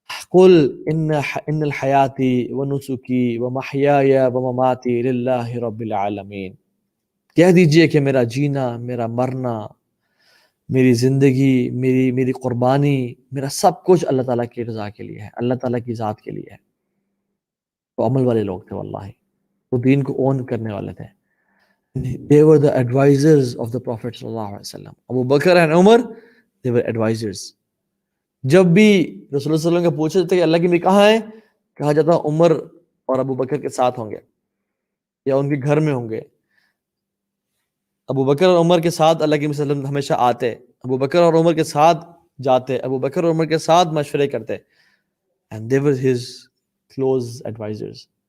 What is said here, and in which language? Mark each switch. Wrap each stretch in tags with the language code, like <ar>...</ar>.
<ar>قل ان الحیاتی ونسکی ومحیای ومماتی للہ رب العالمین،</ar> <ur>کہہ دیجئے کہ میرا جینا، میرا مرنا، میری زندگی، میری قربانی، میرا سب کچھ اللہ تعالیٰ کی رضا کے لیے ہے، اللہ تعالیٰ کی ذات کے لیے ہے۔ وہ عمل والے لوگ تھے واللہ، وہ دین کو اون کرنے والے تھے۔</ur> <en>They were the advisors of the Prophet</en> <ur>صلی اللہ علیہ وسلم.</ur> <en>Abu Bakr and Umar, they were advisors.</en> <ur>جب بھی رسول اللہ صلی اللہ علیہ وسلم کا پوچھا جاتا ہے کہ اللہ کی نبی کہاں ہے، کہا جاتا عمر اور ابو بکر کے ساتھ ہوں گے یا ان کے گھر میں ہوں گے۔ ابو بکر اور عمر کے ساتھ اللہ کے نبی صلی اللہ علیہ وسلم ہمیشہ آتے، ابو بکر اور عمر کے ساتھ جاتے، ابو بکر اور عمر کے ساتھ مشورے کرتے،</ur> <en>and they were his close advisors.</en>